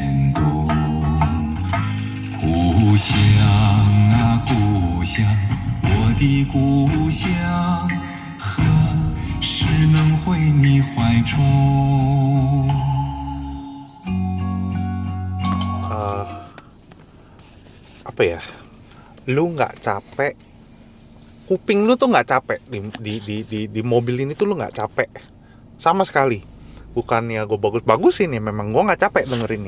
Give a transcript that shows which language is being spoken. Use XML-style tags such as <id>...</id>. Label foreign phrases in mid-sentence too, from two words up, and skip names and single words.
<zh>故乡啊故乡，我的故乡，何时能回你怀中？</zh> <id>Apa ya? Lu nggak capek? Kuping lu tuh nggak capek di mobil ini tuh lu nggak capek sama sekali. Bukannya gue bagus-bagusin ya, memang gue nggak capek dengerinnya.</id>